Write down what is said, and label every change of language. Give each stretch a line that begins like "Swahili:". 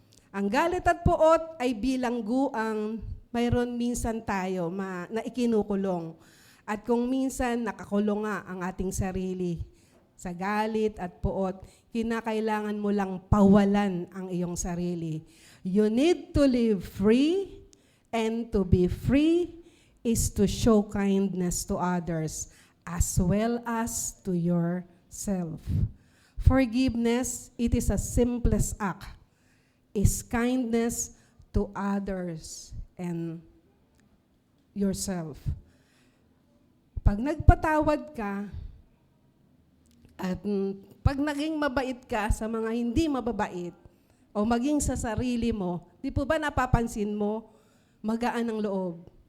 Filipino: Ang galit at puot ay bilangguang mayroon minsan tayo na ikinukulong. At kung minsan nakakulong nga ang ating sarili sa galit at puot, kinakailangan mo lang pawalan ang iyong sarili.
English: You need to live free, and to be free is to show kindness to others as well as to yourself. Forgiveness, it is a simplest act, is kindness to others and yourself.
Filipino: Pag nagpatawad ka, at pag naging mabait ka sa mga hindi mababait, o maging sa sarili mo, di po ba napapansin mo, magaan ang loob.